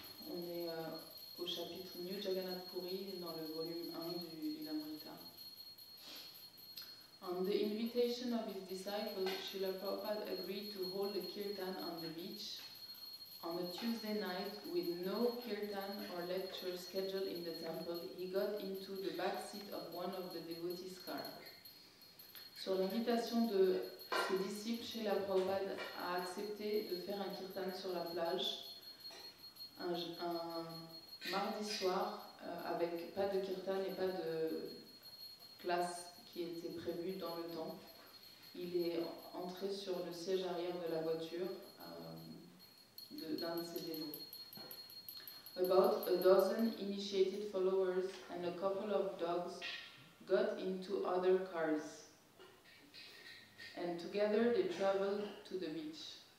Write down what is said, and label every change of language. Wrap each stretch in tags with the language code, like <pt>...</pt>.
<fr>On est au chapitre New Jagannath Puri dans le volume 1 du Lilamrita.</fr> <en>On the invitation of his disciples, Srila Prabhupada agreed to hold a kirtan on the beach on a Tuesday night with no kirtan or lecture scheduled in the temple. He got into the back seat of one of the devotees' cars.</en> <fr>Sur l'invitation de ses disciples, Srila Prabhupada a accepté de faire un kirtan sur la plage un mardi soir avec pas de kirtan et pas de classe qui était prévue dans le temps. Il est entré sur le siège arrière de la voiture d'un de ses dévots.</fr> <en>About a dozen initiated followers and a couple of dogs got into other cars, and together they traveled to the beach.</en>